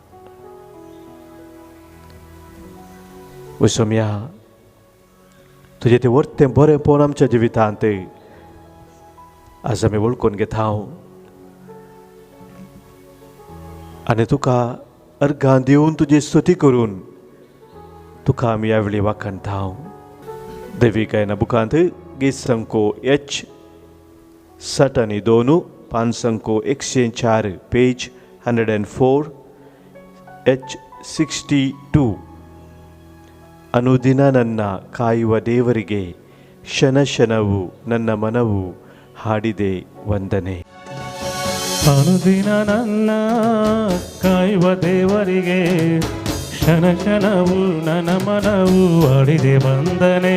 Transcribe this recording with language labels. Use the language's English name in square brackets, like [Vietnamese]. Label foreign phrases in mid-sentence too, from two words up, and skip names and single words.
[Konkani] ओ सोम्या, तुजें तें वर्तें बरेंपण आमच्या जिवितांत आज आमी वळखून घेता आनी तुका अर्गां दिवन तुजी स्तुती करून तुका आमी ह्या वेळी वाखणटा. दैवीक गायना बुकांत गीत संको H62 पान संको 104 पेज 104 H62 [Kannada] ಅನುದಿನ ನನ್ನ ಕಾಯುವ ದೇವರಿಗೆ ಕ್ಷಣ ಕ್ಷಣವು ನನ್ನ ಮನವು ಹಾಡಿದೆ ವಂದನೆ. ಅನುದಿನ ನನ್ನ ಕಾಯುವ ದೇವರಿಗೆ ಕ್ಷಣ ಕ್ಷಣವು ನನ್ನ ಮನವು ಹಾಡಿದೆ ವಂದನೆ.